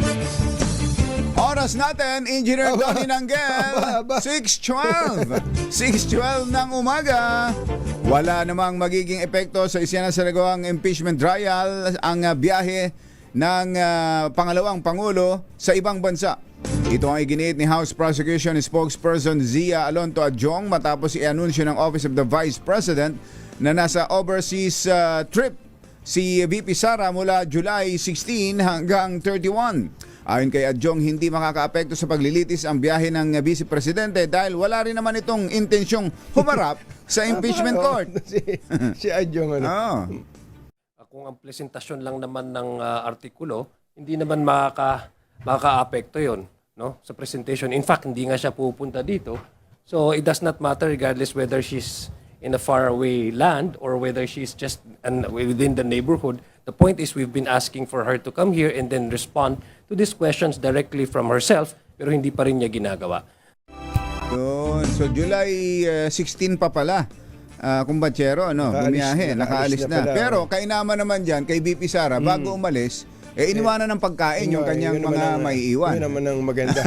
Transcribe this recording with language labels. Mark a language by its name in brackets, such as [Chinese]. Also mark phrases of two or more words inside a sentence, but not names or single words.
[Filipino] Oras natin, Engineer Donnie Nanggel, 6:12. 6:12 ng umaga. Wala namang magiging epekto sa isinasagawang [English] impeachment trial [Filipino] ang biyahe ng pangalawang Pangulo sa ibang bansa. Ito ang iginiit ni House Prosecution Spokesperson Zia Alonto Adjong matapos i-anunsyo ng Office of the Vice President na nasa [English] overseas trip [Filipino] si VP Sara mula July 16 hanggang 31. Ayon kay Adjong, hindi makakaapekto sa paglilitis ang biyahe ng Vice Presidente dahil wala rin naman itong intensyong humarap sa [English] impeachment court. [Filipino] si Adjong Kung ang presentasyon lang naman ng artikulo, hindi naman makaka-apekto yon, no? Sa presentation. [English] In fact, [Filipino] hindi nga siya pupunta dito. [English] So it does not matter regardless whether she's in a faraway land or whether she's just within the neighborhood. The point is we've been asking for her to come here and then respond to these questions directly from herself, [Filipino] pero hindi pa rin niya ginagawa. So July 16 pa pala. Kumbachero, bumiyahe, nakaalis na. Pero kainaman naman dyan, kay VP Sara, bago umalis, iniwanan ng pagkain yung kanyang mga maiiwan. Yun naman ang maganda.